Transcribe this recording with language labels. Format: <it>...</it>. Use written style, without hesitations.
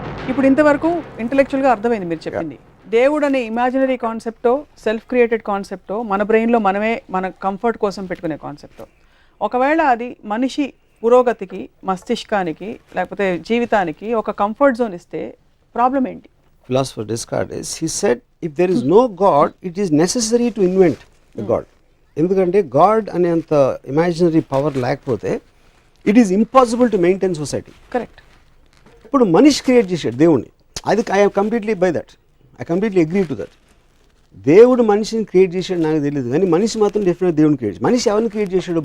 <te>ఇప్పుడు ఇంతవరకు ఇంటలెక్చువల్గా అర్థమైంది మీరు చెప్పింది. దేవుడు అనే ఇమాజినరీ కాన్సెప్టో, సెల్ఫ్ క్రియేటెడ్ కాన్సెప్టో, మన బ్రెయిన్లో మనమే మన కంఫర్ట్ కోసం పెట్టుకునే కాన్సెప్టో, ఒకవేళ అది మనిషి పురోగతికి, మస్తిష్కానికి, లేకపోతే జీవితానికి ఒక కంఫర్ట్ జోన్ ఇస్తే ప్రాబ్లం ఏంటి?</te> <en>Philosopher Descartes, he said, if there is no God, it is necessary to invent a God.</en> <te>ఎందుకంటే గాడ్ అనేంత ఇమాజినరీ పవర్ లేకపోతే</te> <en>It is impossible to maintain society.</en> <te>Correct. ఇప్పుడు మనిషి క్రియేట్ చేశాడు దేవుణ్ణి, అది</te> <en>I completely by that, I completely agree to that.</en> <te>దేవుడు మనిషిని క్రియేట్ చేశాడు నాకు తెలియదు, కానీ మనిషి మాత్రం డెఫినెట్గా దేవుడిని క్రియేట్ చేశాడు. మనిషి ఎవరిని క్రియేట్ చేశాడు?</te>